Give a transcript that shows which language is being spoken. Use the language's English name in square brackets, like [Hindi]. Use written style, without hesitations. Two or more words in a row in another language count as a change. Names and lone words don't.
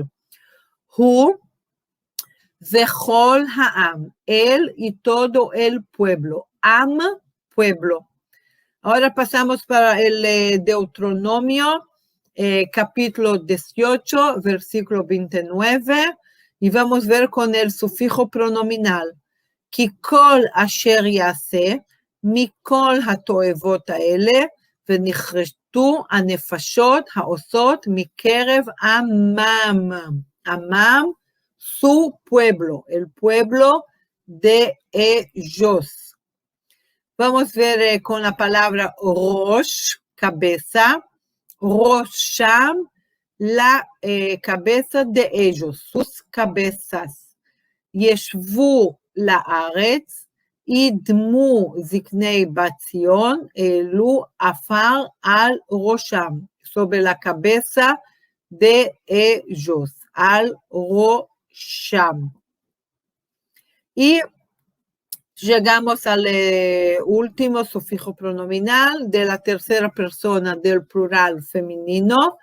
[Hebrew] הוא וכל העם, [Spanish] él y todo el pueblo. Am, pueblo. Ahora pasamos para el Deuteronomio, capítulo 18, versículo 29, y vamos a ver con el sufijo pronominal. [Hebrew] כי כל אשר יעשה, מכל התועבות האלה, ונכרתו הנפשות העושות מקרב עמם. [Spanish] Amam, su pueblo, el pueblo de ellos. Vamos a ver con la palabra Rosh, cabeza, Rosham, la cabeza de ellos, sus cabezas. [Hebrew] ישבו לארץ, ידמו זקני בת ציון, העלו עפר על ראשם, [Spanish] sobre la cabeza de ellos, [Hebrew] על ראשם. [Spanish] Y llegamos al último sufijo pronominal de la tercera persona del plural femenino.